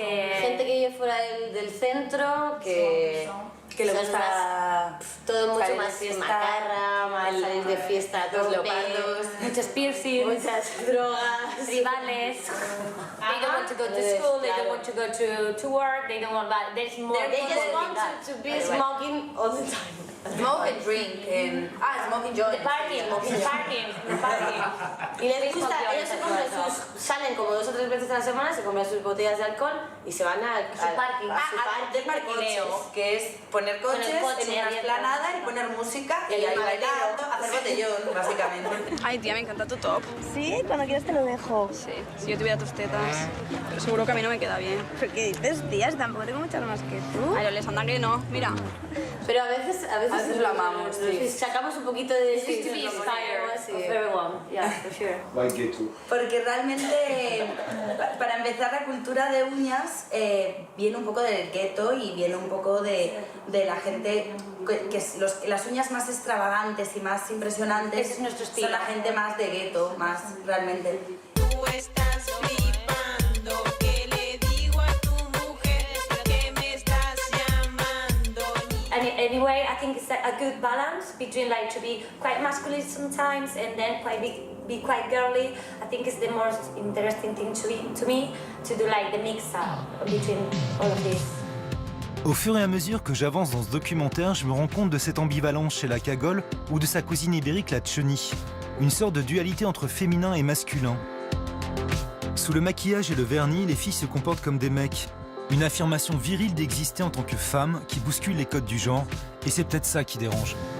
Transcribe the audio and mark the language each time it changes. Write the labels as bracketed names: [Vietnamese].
[Spanish] Gente que vive fuera del centro, que le gusta todo mucho más macarra, más salir de fiesta, todos leopardos, muchos piercings, muchas drogas, rivales. [English] They don't want to go to school, they don't want to go to work, they don't want that. There's more. They just want to be smoking all the time. Smoke and drink. Smoking joints. The parking. [Spanish] Y les gusta, ellos se compran salen como 2 o 3 veces a la semana, se compran sus botellas de alcohol y se van a su parking. Del parquileo, que es poner coches en una esplanada y poner música y ahí bailando, hacer botellón, básicamente. Ay, tía, me encanta tu top. Sí, cuando quieras te lo dejo. Sí, si yo tuviera tus tetas, pero seguro que a mí no me queda bien. ¿Pero qué dices, tía? Tampoco tengo muchas más que tú. Ay, Alessandra, que no, mira. Pero a veces lo amamos, sí. Sacamos un poquito de... [English] This is to be inspired of everyone, yeah, for sure. Why ghetto? [Spanish] Porque realmente, para empezar, la cultura de uñas viene un poco del gueto y viene un poco de la gente las uñas más extravagantes y más impresionantes. Ese es nuestro estilo. Son la gente más de gueto, más realmente. Tú estás flipando, ¿qué le digo a tu mujer? ¿Qué me estás llamando? [English] Anyway, I think it's a good balance between like to be quite masculine sometimes and then be quite girly. I think it's the most interesting thing to me to do like the mix up between all of this. [French] Au fur et à mesure que j'avance dans ce documentaire, je me rends compte de cette ambivalence chez la cagole ou de sa cousine ibérique, la tchoni. Une sorte de dualité entre féminin et masculin. Sous le maquillage et le vernis, les filles se comportent comme des mecs. Une affirmation virile d'exister en tant que femme qui bouscule les codes du genre, et c'est peut-être ça qui dérange.